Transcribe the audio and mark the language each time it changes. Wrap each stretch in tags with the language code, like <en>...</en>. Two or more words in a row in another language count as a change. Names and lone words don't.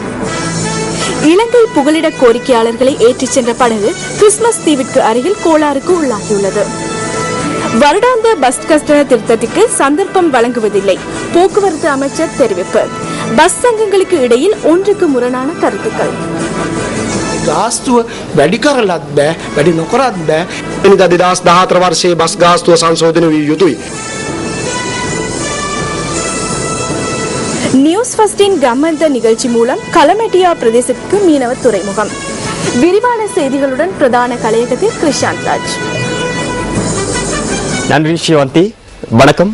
<ta>இலங்கை புகலிட கோரிக்கையாளர்களை ஏற்றிச் சென்ற படகு கிறிஸ்துமஸ் தீவிற்கு அருகில் கோளாறுக்கு உள்ளாகியுள்ளது. வருடாந்த பஸ் கட்டண திருத்தத்திற்கு சந்தர்ப்பம் வழங்குவதில்லை, போக்குவரத்து அமைச்சர் தெரிவிப்பு. பஸ் சங்கங்களுக்கு இடையில் ஒன்றுக்கு முரணான கருத்துக்கள்.</ta> <si>ගාස්තුව වැඩි කරලත් බෑ, වැඩි නොකරත් බෑ. එනිදා 2014 වර්ෂයේ බස් ගාස්තුව සංශෝධනය විය යුතුයි.</si> <ta>நியூஸ் ஃபர்ஸ்டின் கம்மந்த நிகழ்ச்சி மூலம் களமெட்டியா பிரதேசத்துக்கு மீனவ துறைமுகம். விரிவான செய்திகளுடன் பிரதான கலையகத்தில் கிருஷாந்த் ராஜ். நன்றி சிவந்தி. வணக்கம்.</ta>